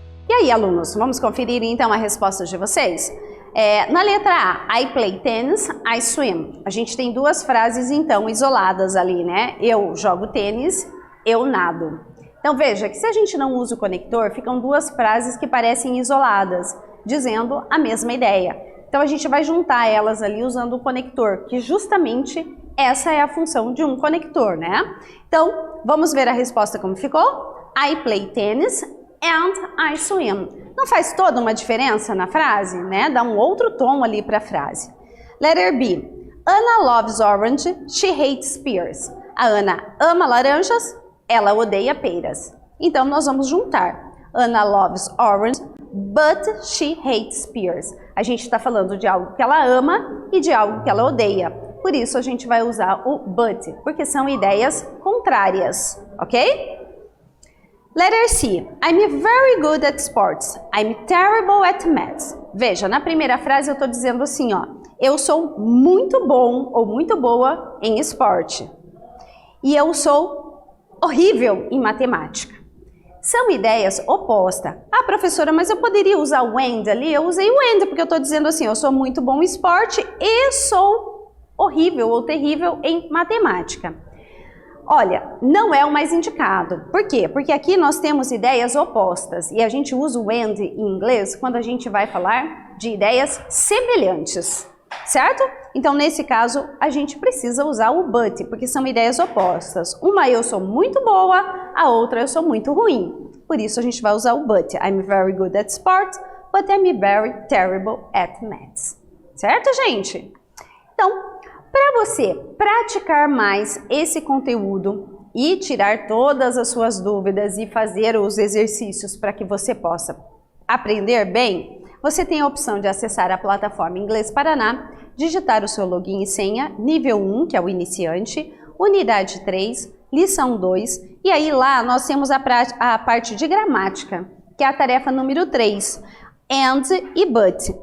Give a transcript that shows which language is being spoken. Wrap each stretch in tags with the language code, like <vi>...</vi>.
<pt>Aí, alunos, vamos conferir então a resposta de vocês? Na letra A,</pt> <en>I play tennis, I swim.</en> <pt>A gente tem duas frases então isoladas ali, né? Eu jogo tênis, eu nado. Então veja que se a gente não usa o conector, ficam duas frases que parecem isoladas, dizendo a mesma ideia. Então a gente vai juntar elas ali usando o conector, que justamente essa é a função de um conector, né? Então, vamos ver a resposta como ficou?</pt> <en>I play tennis and I swim.</en> <pt>Não faz toda uma diferença na frase, né? Dá um outro tom ali para a frase.</pt> <en>Letter B. Anna loves orange, she hates pears.</en> <pt>A Ana ama laranjas, ela odeia peras. Então, nós vamos juntar.</pt> <en>Anna loves orange, but she hates pears.</en> <pt>A gente está falando de algo que ela ama e de algo que ela odeia. Por isso, a gente vai usar o but, porque são ideias contrárias, ok?</pt> <en>Letter C. I'm very good at sports. I'm terrible at maths.</en> <pt>Veja, na primeira frase eu estou dizendo assim, ó. Eu sou muito bom ou muito boa em esporte. E eu sou horrível em matemática. São ideias opostas. Ah, professora, mas eu poderia usar o and ali? Eu usei o and porque eu estou dizendo assim, eu sou muito bom em esporte e sou horrível ou terrível em matemática. Olha, não é o mais indicado. Por quê? Porque aqui nós temos ideias opostas e a gente usa o and em inglês quando a gente vai falar de ideias semelhantes, certo? Então, nesse caso, a gente precisa usar o but, porque são ideias opostas. Uma eu sou muito boa, a outra eu sou muito ruim. Por isso, a gente vai usar o but.</pt> <en>I'm very good at sports, but I'm very terrible at maths.</en> <pt>Certo, gente? Então, para você praticar mais esse conteúdo e tirar todas as suas dúvidas e fazer os exercícios para que você possa aprender bem, você tem a opção de acessar a plataforma Inglês Paraná, digitar o seu login e senha, nível 1, que é o iniciante, unidade 3, lição 2, e aí lá nós temos a parte de gramática, que é a tarefa número 3, and e but.</pt>